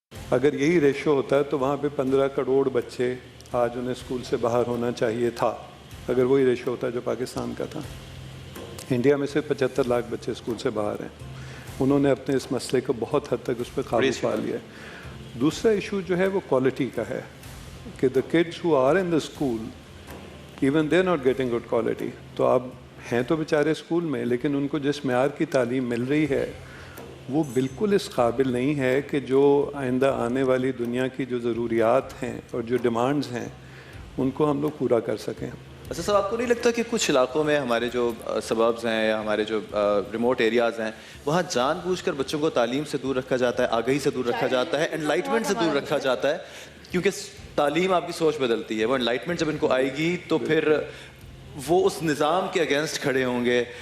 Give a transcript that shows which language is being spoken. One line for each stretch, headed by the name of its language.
Urdu: اگر یہی ریشو ہوتا ہے تو وہاں پہ 15 کروڑ بچے آج انہیں اسکول سے باہر ہونا چاہیے تھا، اگر وہی ریشو ہوتا ہے جو پاکستان کا تھا. انڈیا میں سے 75 لاکھ بچے اسکول سے باہر ہیں. انہوں نے اپنے اس مسئلے کو بہت حد تک اس پہ قابو پا لیا ہے. دوسرا ایشو جو ہے وہ کوالٹی کا ہے کہ
English: the kids who are in the school even they're not getting good quality.
Urdu: تو اب ہیں تو بیچارے اسکول میں، لیکن ان کو جس معیار کی تعلیم مل رہی ہے وہ بالکل اس قابل نہیں ہے کہ جو آئندہ آنے والی دنیا کی جو ضروریات ہیں اور جو ڈیمانڈز ہیں ان کو ہم لوگ پورا کر سکیں. اچھا صاحب، آپ کو نہیں لگتا کہ کچھ علاقوں میں ہمارے جو سبربز ہیں یا ہمارے جو ریموٹ ایریاز ہیں وہاں جان بوجھ کر بچوں کو تعلیم سے دور رکھا جاتا ہے، آگہی سے دور رکھا جاتا ہے، انلائٹمنٹ سے دور رکھا جاتا ہے؟ کیونکہ تعلیم آپ کی سوچ بدلتی ہے، وہ انلائٹمنٹ جب ان کو آئے گی تو پھر وہ اس نظام کے اگینسٹ کھڑے ہوں گے.